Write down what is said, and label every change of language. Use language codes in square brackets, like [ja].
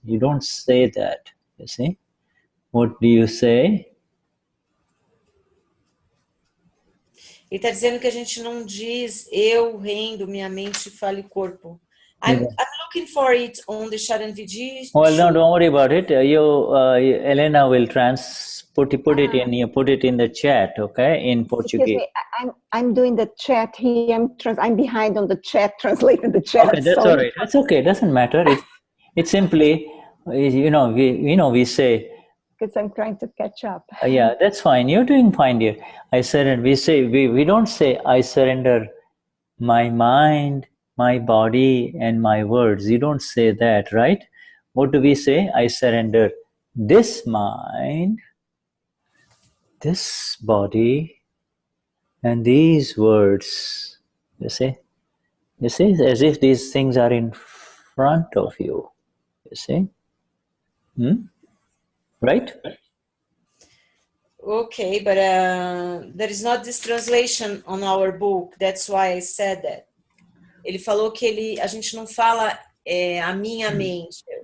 [en] You don't say that, you see. What do you say? [pt] Ele está dizendo que a gente não diz, eu rendo minha mente, fala e corpo. [en] I'm looking for it on the Charan Vidhi. Well, no, don't worry about it. Helena will put it in the chat, okay, in Portuguese. I'm doing the chat here. I'm behind on the chat, translating the chat. Okay, that's all right. That's okay. Doesn't matter. It's simply, we say. Because I'm trying to catch up. Yeah, that's fine. You're doing fine, dear. I surrender. We don't say I surrender my mind, my body, and my words. You don't say that, right? What do we say? I surrender this mind, this body, and these words. You see, as if these things are in front of you. You see, right? Okay, but there is not this translation on our book. That's why I said that. [pt] Ele falou que a gente não fala a minha mente.